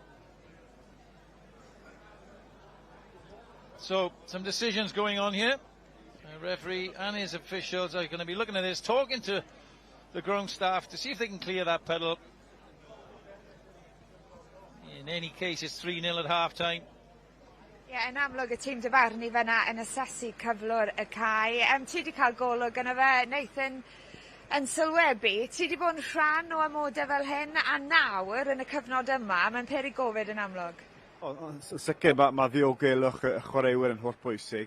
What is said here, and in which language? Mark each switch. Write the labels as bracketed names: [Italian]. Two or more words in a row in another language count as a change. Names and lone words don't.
[English] So, some decisions going on here. The referee and his officials are going to be looking at this, talking to the ground staff to see if they can clear that puddle. In any case, it's 3-0 at half-time. [Welsh] Ie, yn amlwg y tîm dyfarnu fyna yn asesu cyflwr y cae. Ti wedi cael golwg yn y fe, Nathan, yn sylwebu. Ti wedi bod yn rhan o amodau fel hyn, a nawr yn y cyfnod yma, mae'n peri gofid yn amlwg. Sicr, mae ddiogelwch y chwaraewyr yn holl bwysig.